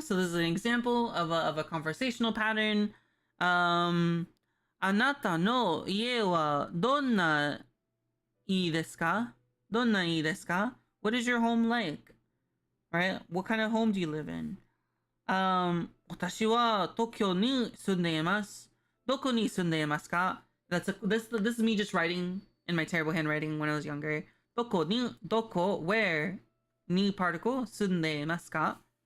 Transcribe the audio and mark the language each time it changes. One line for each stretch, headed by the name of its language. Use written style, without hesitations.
English: So this is an example of a conversational pattern.
Japanese: あなたの家はどんな家ですか?
English: どんな家ですか? What is your home like? Right? What kind of home do you live in?
Japanese: 私は東京に住んでいます。どこに住んでいますか?
English: This is me just writing in my terrible handwriting when I was younger. どこ, where, に particle, 住んでいますか?